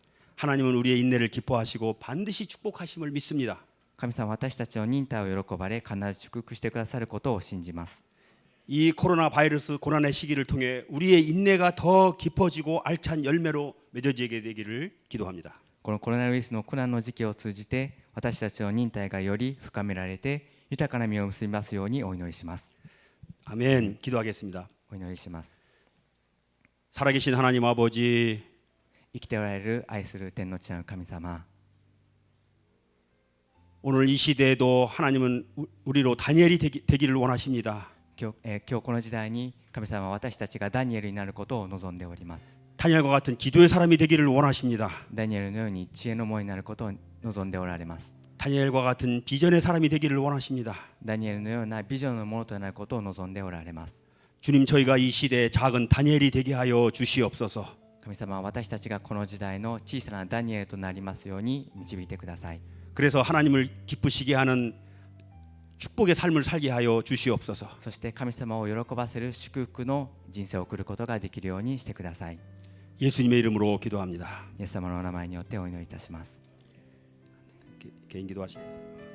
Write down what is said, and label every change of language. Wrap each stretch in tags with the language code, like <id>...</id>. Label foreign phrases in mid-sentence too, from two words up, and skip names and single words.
<ko>하나님은 우리의 인내를 기뻐하시고 반드시 축복하심을 믿습니다.</ko> <ja>神様は私たちの忍耐を喜ばれ必ず祝福してくださることを信じます。</ja> <ko>이 코로나 바이러스 고난의 시기를 통해 우리의 인내가 더 깊어지고 알찬 열매로 맺어지게 되기를 기도합니다.</ko> <ja>このコロナウイルスの苦難の時期を通じて私たちの忍耐がより深められて豊かな実を結びますようにお祈りします。</ja> <ko>아멘. 기도하겠습니다.</ko> <ja>お祈りします。</ja> <ko>살아계신 하나님 아버지,</ko> <ja>生きておられる愛する天の地なる神様、</ja> <ko>오늘 이 시대에도 하나님은 우리로 다니엘이 되기를 원하십니다.</ko> <ja>今日この時代に神様は私たちがダニエルになることを望んでおります。</ja> <ko>다니엘과 같은 기도의 사람이 되기를 원하십니다.</ko> <ja>ダニエルのように知恵の門になることを望んでおられます。</ja> <ko>다니엘과 같은 비전의 사람이 되기를 원하십니다.</ko> <ja>ダニエルのようなビジョンのものとなることを望んでおられます。</ja> <ko>주님, 저희가 이 시대에 작은 다니엘이 되게 하여 주시옵소서.</ko> <ja>神様は私たちがこの時代の小さなダニエルとなりますように導いてください。</ja> <ko>그래서 하나님을 기쁘시게 하는 축복의 삶을 살게 하여 주시옵소서.</ko> <ja>そして神様を喜ばせる祝福の人生を送ることができるようにしてください。</ja> <ko>예수님의 이름으로 기도합니다.</ko> <ja>イエス様のお名前によってお祈りいたします。</ja> <ko>개인 기도하시겠습니다.</ko>